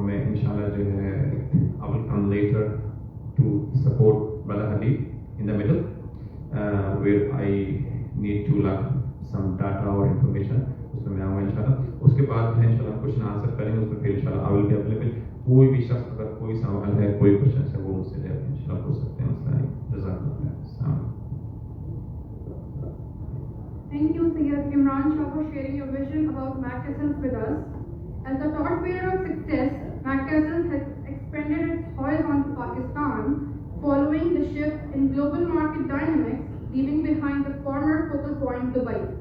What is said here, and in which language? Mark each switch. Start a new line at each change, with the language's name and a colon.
English: inshallah
Urdu: جو ہے
English: I will come later to support Brother Habib in the middle where I need to learn some data or information.
Urdu: اس میں میں آؤں گا انشاءاللہ. اس کے بعد جو ہے انشاءاللہ کوشچن آنسر کریں گے. اس میں پھر انشاءاللہ
English: I will be available.
Urdu: کوئی بھی شخص اگر کوئی سوال ہے کوئی کوشچن ہے وہ مجھ سے انشاءاللہ پوچھ سکتے ہیں. جزاک اللہ. السلام.
English: Thank you, Sayyid Imran Shah, for sharing your vision about Mac-Essence with us. As the torchbearer of success, Mac-Essence has expanded its horizon to Pakistan, following the shift in global market dynamics, leaving behind the former focal point Dubai.